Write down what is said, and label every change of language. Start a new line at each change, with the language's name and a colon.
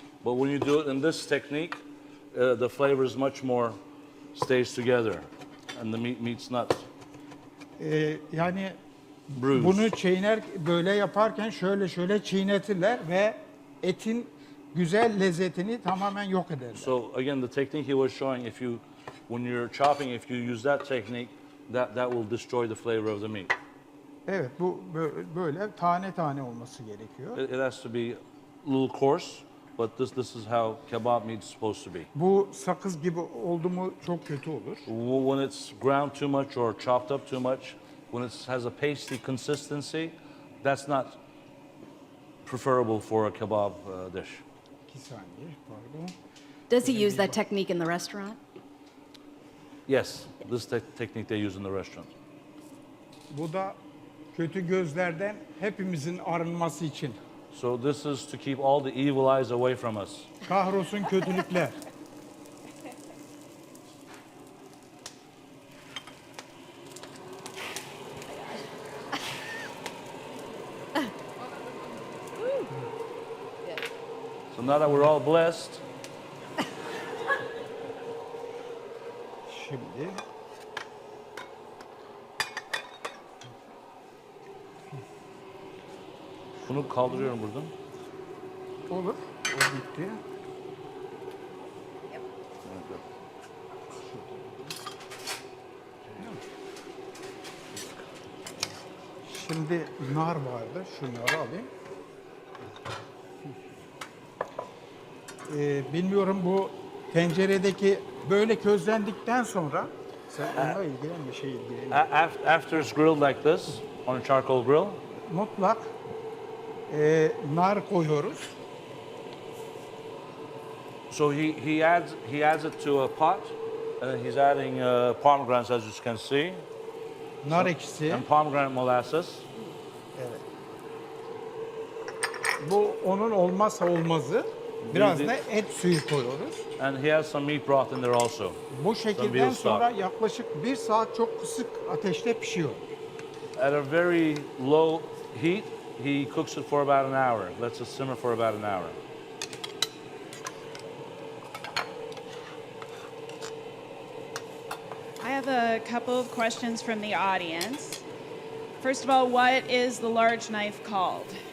English: But when you do it in this technique, the flavor is much more stays together, and the meat's not
Turkish: Yani
English: bruised.
Turkish: bunu çiğner böyle yaparken şöyle çiğnetirler ve etin güzel lezzetini tamamen yok ederler.
English: So again, the technique he was showing, when you're chopping, if you use that technique, that will destroy the flavor of the meat.
Turkish: Evet, bu böyle tane tane olması gerekiyor.
English: It has to be a little coarse, but this is how kebab meat is supposed to be.
Turkish: Bu sakız gibi oldu mu çok kötü olur.
English: When it's ground too much or chopped up too much, when it has a pasty consistency, that's not preferable for a kebab dish.
Turkish: 2 saniye, pardon.
English: Does he use that technique in the restaurant? Yes, this technique they use in the restaurant.
Turkish: Bu da kötü gözlerden hepimizin arınması için.
English: So this is to keep all the evil eyes away from us.
Turkish: Kahrolsun kötülükler.
English: So now that we're all blessed,
Turkish: Şimdi bunu kaldırıyorum buradan. olur. O bitti. Şimdi nar vardı. Şunları alayım. Bilmiyorum, bu tenceredeki böyle közlendikten sonra sen onunla ilgilenme, ilgilenme.
English: After it's grilled like this on a charcoal grill,
Turkish: Mutlak nar koyuyoruz.
English: so he adds it to a pot, and he's adding pomegranates, as you can see,
Turkish: Nar ekşisi.
English: and pomegranate molasses.
Turkish: Evet. Bu onun olmazsa olmazı. Biraz da et suyu koyuyoruz.
English: And he has some meat broth in there also.
Turkish: Bu şekilden
English: veal stock.
Turkish: sonra yaklaşık 1 saat çok kısık ateşte pişiyor.
English: At a very low heat, he cooks it for about an hour. Lets it simmer for about an hour. I have a couple of questions from the audience. First of all, what is the large knife called?